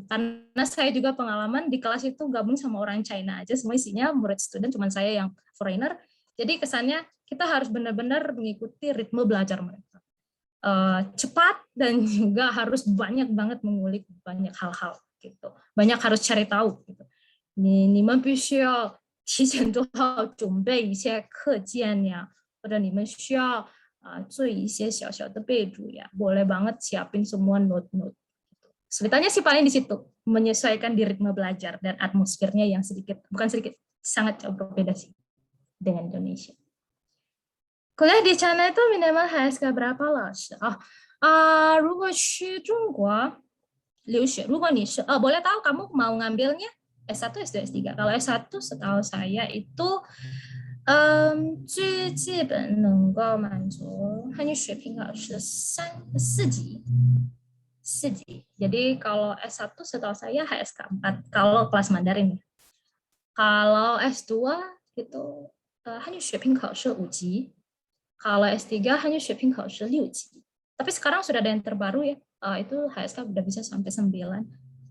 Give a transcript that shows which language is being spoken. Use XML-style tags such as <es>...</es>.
<id>Karena saya juga pengalaman di kelas itu gabung sama orang China aja, semua isinya murid student, cuman saya yang foreigner. Jadi kesannya kita harus benar-benar mengikuti ritme belajar mereka. Cepat dan juga harus banyak banget mengulik banyak hal-hal gitu. Banyak harus cari tahu gitu.</id> <zh>你们必须要提前做好准备一些课件呀，或者你们需要做一些小小的备注ya.</zh> <id>Boleh banget siapin semua note-note. Ceritanya sih paling di situ, menyesuaikan di ritme belajar dan atmosfernya yang sangat jauh berbeda sih dengan Indonesia. Kuliah di China itu minimal HSK berapa了？</id> <zh>如果去中国留学，如果你是</zh> <id>boleh tahu kamu mau ngambilnya S1, S2, S3. Kalau S1 setahu saya itu</id> <zh>最基本能够满足汉语水平考试4级。</zh> <id>Jadi kalau S1 setahu saya HSK 4 kalau kelas Mandarin. Kalau S2 itu</id> <zh>汉语水平考试5级。</zh> <id>Kalau S3 hanya</id> <zh>水平考试6级.</zh> <id>Tapi sekarang sudah ada yang terbaru ya. Itu HSK udah bisa sampai 9.</id>